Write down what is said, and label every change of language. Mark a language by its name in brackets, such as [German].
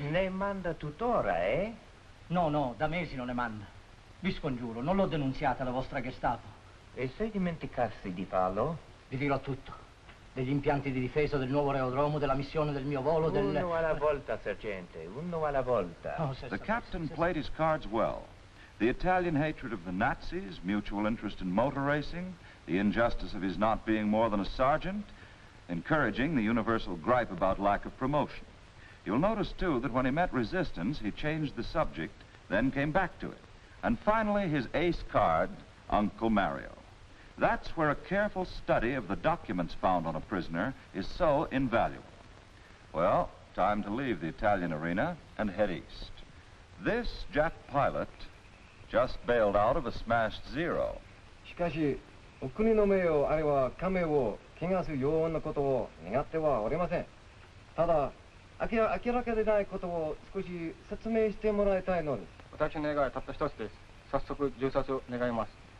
[Italian] Ne manda tuttora, eh? No, da mesi non ne manda. Vi scongiuro, non l'ho denunziata alla vostra Gestapo. E se dimenticassi di farlo? Vi dirò tutto. Degli impianti di difesa, del nuovo aerodromo, della missione del mio volo, Uno alla volta, sergente, uno alla volta. Oh, [English] The captain played his cards well. The Italian hatred of the Nazis, mutual interest in motor racing, the injustice of his not being more than a sergeant, encouraging the universal gripe about lack of promotion. You'll notice, too, that when he met resistance, he changed the subject, then came back to it. And finally, his ace card, Uncle Mario. That's where a careful study of the documents found on a prisoner is so invaluable. Well, time to leave the Italian arena and head east. This Jap pilot just bailed out of a smashed Zero. [Japanese] しかし、お国の名誉あるいは家名を汚すようなことを願ってはおりません。ただ、明らかでないことを少し説明してもらいたいのです。私の願いはたった一つです。早速銃殺を願います。